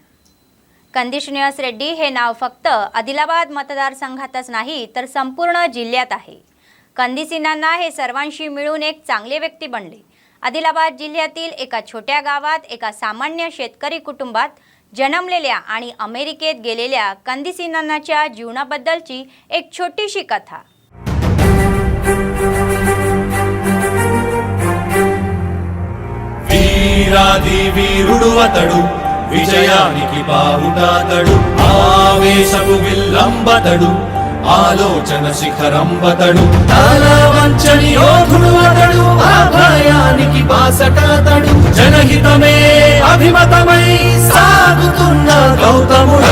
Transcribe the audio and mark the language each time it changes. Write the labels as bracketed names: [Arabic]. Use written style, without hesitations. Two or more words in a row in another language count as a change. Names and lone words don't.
[Marathi] कंदी श्रीनिवास रेड्डी हे नाव फक्त आदिलाबाद मतदारसंघातच नाही तर संपूर्ण जिल्ह्यात आहे. कंदीसींना हे सर्वांशी मिळून एक चांगले व्यक्ती बनले. आदिलाबाद जिल्ह्यातील एका छोट्या गावात एका सामान्य शेतकरी कुटुंबात जन्मलेल्या आणि अमेरिकेत गेलेल्या कंदीसींनाच्या जीवनाबद्दलची एक छोटीशी कथा. [Telugu] వీరాది వీరుడు అతడు, విజయానికి బావుటాతడు, ఆవేశపు విల్లంబతడు, ఆలోచన శిఖరంబతడు, తాళవంచని యోధుడు అతడు, అభయానికి బాసటాతడు, జనహితమే అభిమతమై సాగుతున్న గౌతముడు.